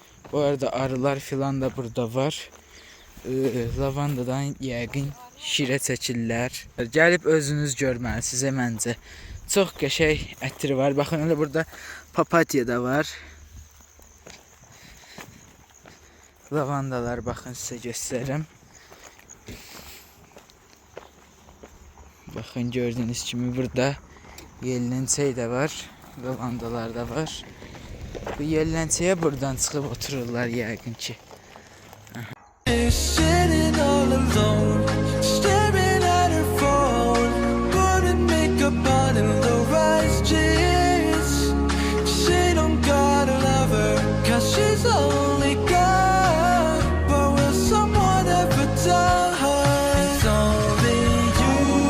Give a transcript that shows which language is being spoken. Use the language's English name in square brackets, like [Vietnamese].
[Azerbaijani] Bu arada arılar filan da burada var. Lavandadan yəqin şirə çəkirlər. Gəlib özünüz görməlisiniz məncə. Çox qəşəng ətri var. Baxın, elə burada papatya da var. Lavandalar, baxın sizə göstərim. Baxın, gördüyünüz kimi burada yelləncək də var. Lavandalar da var. Bu yelləncəyə buradan çıxıb otururlar yəqin ki. [English] Sitting all alone, staring at her phone, putting makeup on in low-rise jeans. She don't gotta love her, 'cause she's only gone. But will someone ever tell her it's only you?